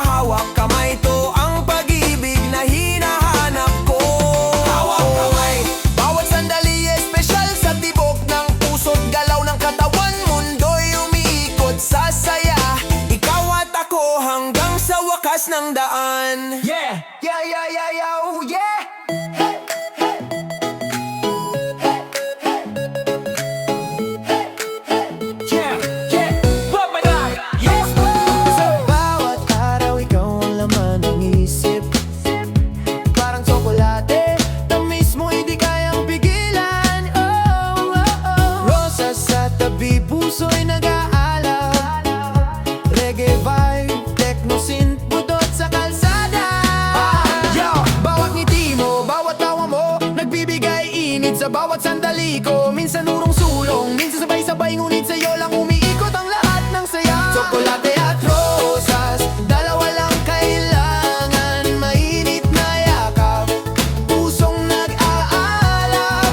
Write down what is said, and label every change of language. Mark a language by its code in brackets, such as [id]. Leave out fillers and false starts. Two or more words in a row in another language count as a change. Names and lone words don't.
[tl] Hawak kamay, to ang pag-ibig na hinahanap ko. Hawak kamay, bawat sandali espesyal sa tibok ng puso't galaw ng katawan, mundo'y umiikot sa saya. Ikaw at ako hanggang sa wakas ng daan. [en] Yeah, yeah, yeah, yeah, yeah, oh yeah. [tl] Sa bawat araw, ikaw ang laman ng isip. Parang tsokolate, tamis mo hindi kayang pigilan. Oh, oh, oh. Rosas sa tabi, puso'y nag-aalab. [en] Reggae vibe, techno synth, [tl] budot sa kalsada. Yo! Bawat ngiti mo, bawat tawa mo, nagbibigay init sa bawat sandali ko. Minsan urong sulong, minsan sabay-sabay, ngunit sa'yo lang umiikot ang lahat ng saya. Tsokolate at rosas, dalawa lang kailangan, mainit na yakap, pusong nag-aalab.